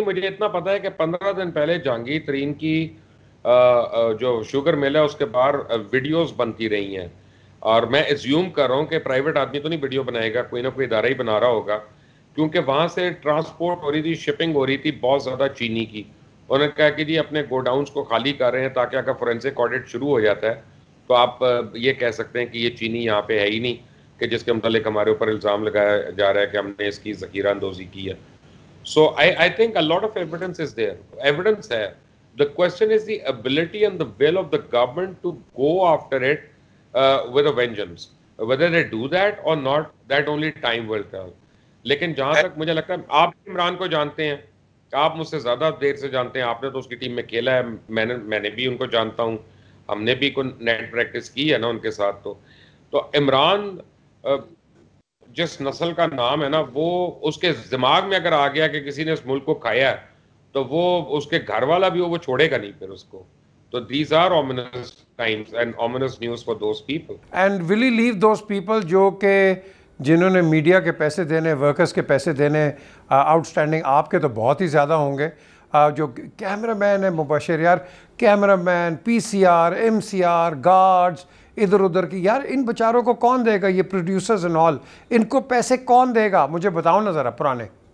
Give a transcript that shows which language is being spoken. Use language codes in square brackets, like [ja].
[ur] مجھے اتنا پتا ہے کہ 15 دن پہلے جہانگیر ترین کی جو شوگر مل ہے اس کے باہر ویڈیوز بنتی رہی ہیں, اور میں ایزیوم کر رہا ہوں کہ پرائیویٹ آدمی تو نہیں ویڈیو بنائے گا, کوئی نہ کوئی ادارہ ہی بنا رہا ہوگا, کیونکہ وہاں سے ٹرانسپورٹ ہو رہی تھی, شپنگ ہو رہی تھی بہت زیادہ چینی کی. انہوں نے کہا کہ جی اپنے گوڈاؤنس کو خالی کر رہے ہیں تاکہ اگر فورینسک آڈٹ شروع ہو جاتا ہے تو آپ یہ کہہ سکتے ہیں کہ یہ چینی یہاں پہ ہے ہی نہیں, کہ جس کے متعلق ہمارے اوپر الزام لگایا جا رہا ہے کہ ہم نے اس کی ذخیرہ اندوزی کی ہے. [en] So I think a lot of evidence is there. [ur] Evidence ہے. [en] The question is the ability and the will of the government to go after it with a vengeance. Whether they do that or not, that only time will tell. [ur] لیکن جہاں تک مجھے لگتا ہے, آپ عمران کو جانتے ہیں, آپ مجھ سے زیادہ دیر سے جانتے ہیں, آپ نے تو اس کی ٹیم میں کھیلا ہے, میں نے بھی ان کو جانتا ہوں, ہم نے بھی کوئی نیٹ پریکٹس کی ہے نا ان کے ساتھ. تو عمران جس نسل کا نام ہے نا, وہ اس کے دماغ میں اگر آ گیا کہ کسی نے اس ملک کو کھایا ہے, تو وہ اس کے گھر والا بھی وہ چھوڑے گا نہیں پھر اس کو. [en] تو these are ominous times and ominous news for those people. And will he leave those people [ur] جو کہ جنہوں نے میڈیا کے پیسے دینے, ورکرز کے پیسے دینے, آؤٹ اسٹینڈنگ, آپ کے تو بہت ہی زیادہ ہوں گے, جو کیمرہ مین ہے مبشر یار, کیمرہ مین, پی C R, M C R, guards ادھر ادھر کی, یار ان بیچاروں کو کون دے گا, یہ پروڈیوسرز اینڈ آل, ان کو پیسے کون دے گا؟ مجھے بتاؤ نا ذرا پرانے.